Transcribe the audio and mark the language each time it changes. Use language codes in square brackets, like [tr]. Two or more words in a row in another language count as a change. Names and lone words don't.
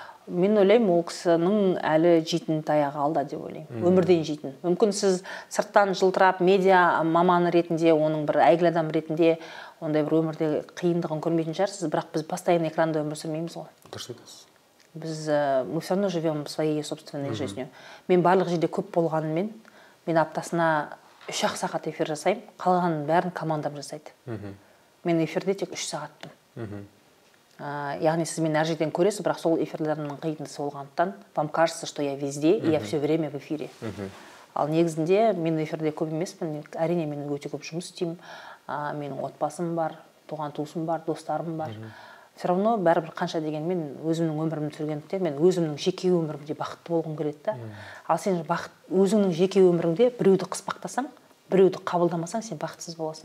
[kk] Мен ойлаймын, ол кісінің әлі жейтін таяғы алда деп ойлаймын. Өмірден жейтін. Мүмкін сіз сырттан жылтырап медиа маманы ретінде, оның бір әйгілі адам ретінде ондай бір өмірде қиындығын көрмейтін шығарсыз, бірақ біз постоянно экранда өмір сүрмейміз ғой. Дұрыс айтасыз. [ru] Біз мы все равно живем своей собственной жизнью. [kk] Мен барлық жерде көп болғанымен, мен аптасына 3-ақ сағат эфир жасаймын, қалғанын бәрін командам жасайды. Мен эфирде тек 3 сағаттым. Яғни сіз мені әр жерден көресіз, бірақ сол эфирлерімнің қиындысы болғандықтан, [ru] вам кажется, что я везде, и я все время в эфире. [kk] Ал негізінде мен эфирде көп емеспін, әрине мен өте көп жұмыс істеймін, менің отбасым бар, туған туысым бар, достарым бар. [ru] Все равно [kk] бәрібір қанша дегенмен өзімнің өмірімді сүргендіктен мен өзімнің жеке өмірімде бақытты болғым келеді да. Ал сен өзіңнің жеке өміріңде біреуді қыспақтасаң, біреуді қабылдамасаң, сен бақытсыз боласың.